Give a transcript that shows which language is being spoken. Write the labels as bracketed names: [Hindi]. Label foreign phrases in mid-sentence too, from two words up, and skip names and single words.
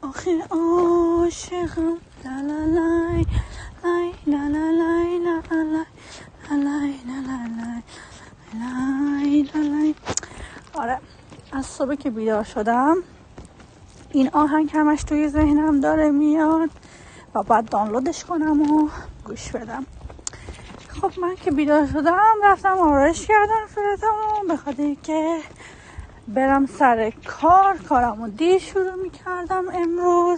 [Persian] آخه عاشقم لا لا لای لای لا لا لای لا لا لای لا لا لای لا لای. آره از صبح که بیدار شدم این آهنگ همش توی ذهنم داره میاد و بعد دانلودش کنم و گوش بدم. خب من که بیدار شدم رفتم آرایش کردم صورتمو به خاطر که برم سر کارمو دیر شروع میکردم امروز.